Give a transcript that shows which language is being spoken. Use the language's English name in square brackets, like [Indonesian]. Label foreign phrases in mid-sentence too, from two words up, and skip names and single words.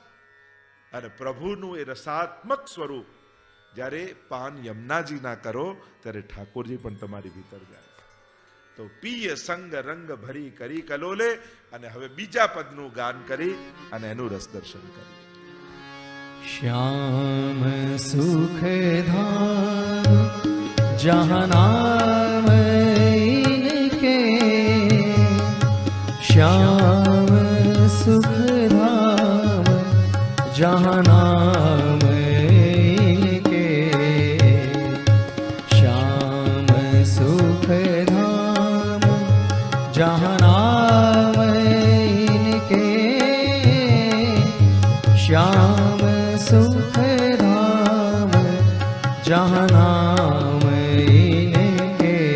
[Gujarati] અને પ્રભુનું એ રસાત્મક સ્વરૂપ જ્યારે પાન યમુનાજી ના કરો ત્યારે ઠાકોરજી પણ તમારી ભીતર જાય. [Braj] तो पिय संग रंग भरी करी कलोले. [Gujarati] અને હવે બીજા પદનું ગાન કરી અને એનું રસ દર્શન કરી. [Braj] श्याम सुख धाम जहाँ नाम इनके, श्याम सुख धाम जहाँ नाम इनके, श्याम सुख धाम जहाँ नाम इनके, श्याम सुख धाम जहाँ नाम इनके.